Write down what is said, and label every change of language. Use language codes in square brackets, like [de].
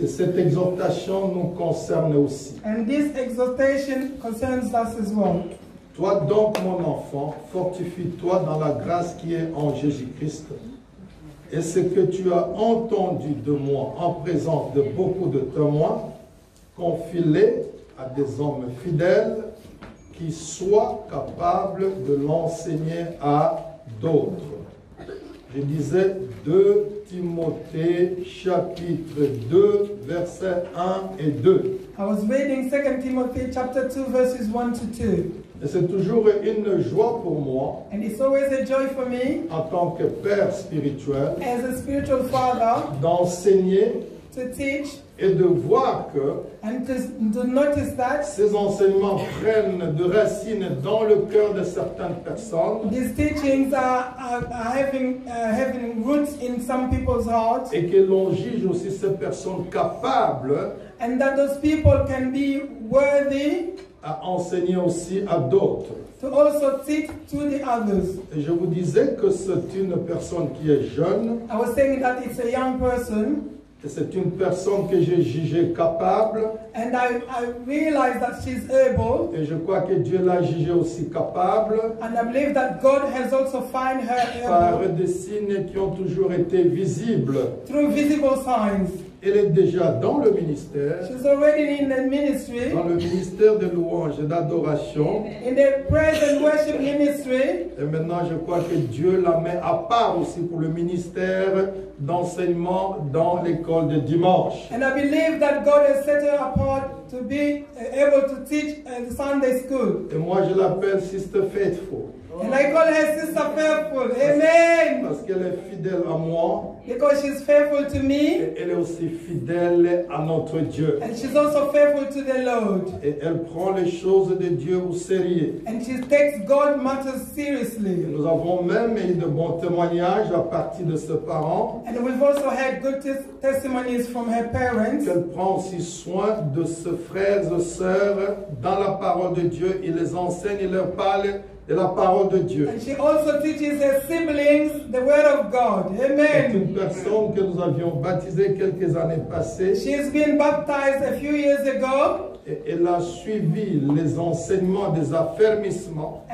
[fr] Et cette exhortation nous concerne aussi. [en] And this exhortation concerns us as well. [fr] Toi donc, mon enfant, fortifie-toi dans la grâce qui est en Jésus-Christ. Et ce que tu as entendu de moi en présence de beaucoup de témoins, confie-les à des hommes fidèles qui soient capables de l'enseigner à d'autres. Je disais 2 Timothée chapitre 2 versets 1 et 2. [en] I was reading 2 Timothy chapter 2 verses 1 to 2. [fr] Et c'est toujours une joie pour moi, [en] And it's always a joy for me [fr] en tant que père spirituel, [en] as a spiritual father [fr] d'enseigner [en] to teach [fr] et de voir que [en] and to notice that [fr] ces enseignements prennent de racines dans le cœur de certaines personnes [en] these teachings are having roots in some people's hearts, [fr] et que l'on juge aussi ces personnes capables [en] and that those people can be worthy [fr] à enseigner aussi à d'autres. [en] to also teach to the others. [fr] Et je vous disais que c'est une personne qui est jeune [en] I was saying that it's a young person, [fr] et c'est une personne que j'ai jugée capable [en] and I realized that she's able, [fr] et je crois que Dieu l'a jugée aussi capable [en] and I believe that God has also found her [fr] par [en] able [fr] des signes qui ont toujours été visibles. [en] through visible signs. [fr] Elle est déjà dans le ministère, [en] She's already in the ministry, [fr] dans le ministère de louange et d'adoration. [en] in the praise and worship ministry. [fr] Et maintenant, je crois que Dieu la met à part aussi pour le ministère d'enseignement dans l'école de dimanche. [en] And I believe that God has set her apart to be able to teach at the Sunday school. [fr] Et moi, je l'appelle Sister Faithful. [en] And I call her Sister Faithful. Amen. [fr] Parce qu'elle est fidèle à moi [en] Because she's faithful to me. [fr] et elle est aussi fidèle à notre Dieu. [en] And she's also faithful to the Lord. [fr] Et elle prend les choses de Dieu au sérieux. [en] And she takes God matters [fr] Et [en] seriously. [fr] nous avons même eu de bons témoignages à partir de ses parents, [en] And we've also had good testimonies from her parents. [fr] qu'elle prend aussi soin de ses frères et sœurs dans la parole de Dieu. Il les enseigne, il leur parle de la parole de Dieu. [en] And she also teaches her siblings the word of God. [fr] C'est [en] Amen. [fr] une personne que nous avions baptisée quelques années passées. [en] She's been baptized a few years ago. [fr] Et elle a suivi les enseignements des affermissements.